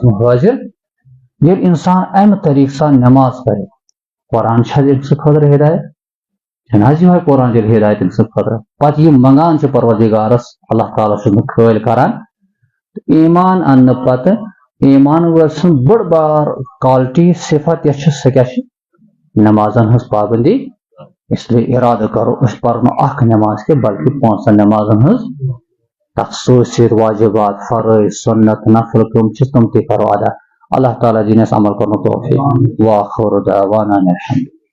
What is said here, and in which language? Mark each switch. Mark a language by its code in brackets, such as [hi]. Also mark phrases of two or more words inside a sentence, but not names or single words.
[ks] منٛز حٲضر ییٚلہِ انسان امہِ طریٖقہٕ سان نماز پرِ قرآن چھا أمۍ سٕنٛدِ خٲطرٕ ہدایت چھنہٕ حظ یِہوے قرآن تیٚلہِ ہدایت أمۍ سٕنٛدِ خٲطرٕ پتہٕ یہِ منگان چھُ پروردگارس اللہ تعالیٰ چھُ نہٕ خٲلۍ کران ایمان اننہٕ پتہٕ ایمان وٲلۍ سٕنٛز بٔڑ بار کالٹی صفت یۄس چھِ سۄ کیٛاہ چھِ نمازن ہٕنٛز پابندی [ur] اس لیے [ks] ارادٕ کرو أسۍ پرو نہٕ اکھ نماز کینٛہہ بلکہِ 5 نمازن ہٕنٛز تتھ سۭتۍ سۭتۍ واجبات فرٲض سنت نفل کٲم چھِ تِم تہِ کرو ادا اللہ تعالیٰ دِنۍ اَسہِ عمل کرنُک توفیق [ar] وآخر دعوانا الحمدللہ